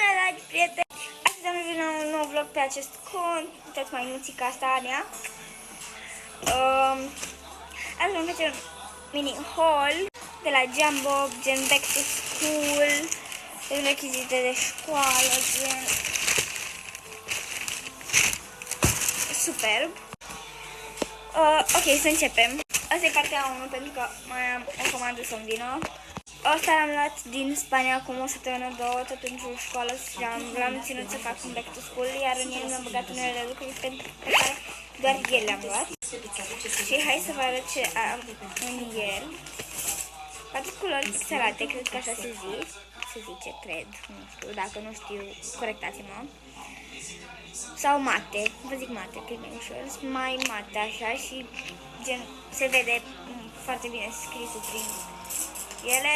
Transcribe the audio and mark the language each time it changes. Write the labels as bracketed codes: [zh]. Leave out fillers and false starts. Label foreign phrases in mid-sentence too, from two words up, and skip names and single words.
[ro] dragi prieteni! Astăzi am venit la un nou vlog pe acest cont. Uitați mai nuțica asta, Ania. Azi vom face un mini haul de la Jumbo, gen [en] back to school, [ro] gen rechizite de școală, gen superb. Ok, să începem. Asta e partea 1 pentru că mai am o comandă să-mi vină. Asta l-am luat din Spania acum o săptămână, două, tot pentru școală și l-am ținut să fac un [en] back to school, [ro] iar în el mi-am băgat unele lucruri pe care doar el le-am luat. Și hai să vă arăt ce am în el. 4 culori pixelate, cred că așa se zice, cred, nu știu, dacă nu știu, corectați-mă. Sau mate, vă zic mate, că e mai ușor, mai mate așa și gen se vede foarte bine scrisul prin ele.